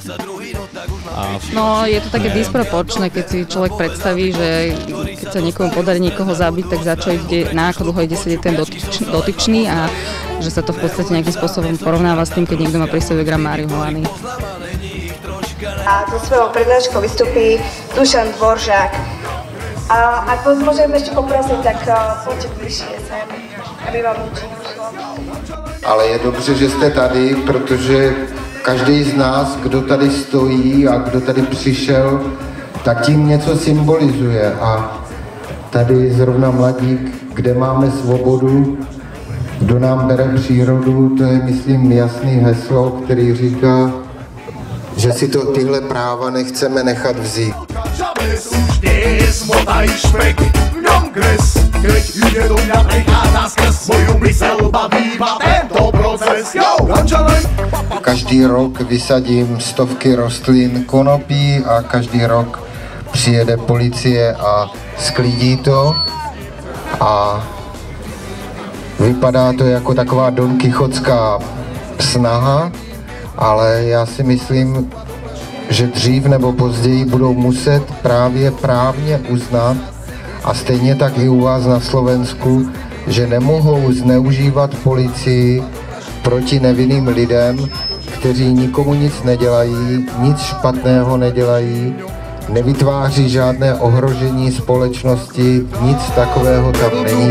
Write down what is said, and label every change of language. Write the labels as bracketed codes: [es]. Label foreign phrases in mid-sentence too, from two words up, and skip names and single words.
[sk] No, je to také disproporčné, keď si človek predstaví, že keď sa niekomu podarí niekoho zabiť, tak za čo ide, na ako dlho ide sedieť ten dotyčný a že sa to v podstate nejakým spôsobom porovnáva s tým, keď niekto má pri sebe gram marihuany. A so svojou prednáškou vystupí Dušan Dvoržák. A ak vás môžem ešte poprosiť, tak poďte bližšie sem, aby vám nič neušlo. [cs] Ale je dobře, že jste tady, protože každý z nás, kdo tady stojí a kdo tady přišel, tak tím něco symbolizuje. A tady zrovna Mladík, kde máme svobodu, kdo nám bere přírodu, to je, myslím, jasný heslo, který říká, že si to tyhle práva nechceme nechat vzít. [sk] Už nie je smota i špek, v ňom kres, keď ide do mňa prichádza skrz moju mysel baví ma tento proces. [cs] Každý rok vysadím stovky rostlin konopí a každý rok přijede policie a sklidí to a vypadá to jako taková donkichotská snaha, ale já si myslím, že dřív nebo později budou muset právě právně uznat, a stejně tak i u vás na Slovensku, že nemohou zneužívat policii proti nevinným lidem, kteří nikomu nic nedělají, nic špatného nedělají nevytváří žádné ohrožení společnosti, nic takového tam není.